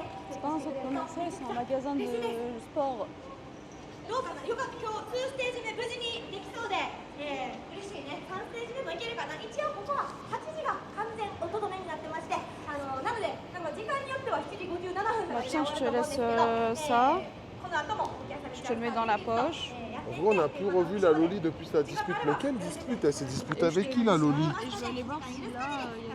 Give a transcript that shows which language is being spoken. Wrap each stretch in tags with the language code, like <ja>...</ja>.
<fr>C'est pas un centre commercial, c'est un magasin de sport.</fr> <ja>どうかなよかった今日2ステージ目無事にできそうで、嬉しいね3ステージ目もいけるかな一応ここは8時が完全おとどめになってましてなので時間によっては7時57分から</ja> <fr>Tiens, je te laisse ça.</fr> <ja>この後もお客様</ja> <fr>Je te le mets dans la poche. En vrai, on n'a plus revu la Loli depuis sa dispute. Mais quelle dispute? Elle s'est disputée avec qui, la Loli? Et je vais aller voir si là, il y a</fr>